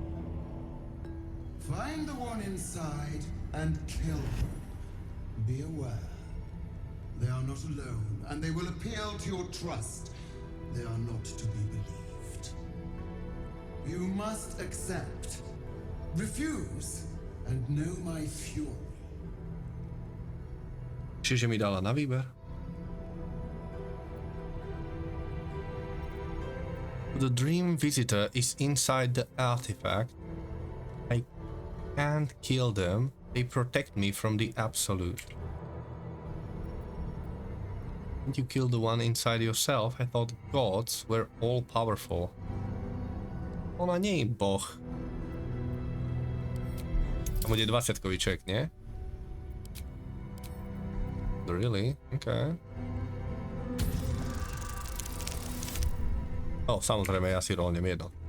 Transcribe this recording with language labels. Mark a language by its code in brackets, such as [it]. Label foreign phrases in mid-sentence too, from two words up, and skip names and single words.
[en] Find the one inside and kill them. Be aware. They are not alone, and they will appeal to your trust. They are not to be believed. You must accept, refuse, and know my fury. [sk] Čiže mi dala na výber? [en] The dream visitor is inside the artifact. I can't kill them. They protect me from the absolute. Didn't you kill the one inside yourself? I thought gods were all powerful. [sk] Ona nie je boh. To bude 20-kový ček, nie? [en] Really? Okay. [sk] O, samozrejme, ja si rolnem jedno.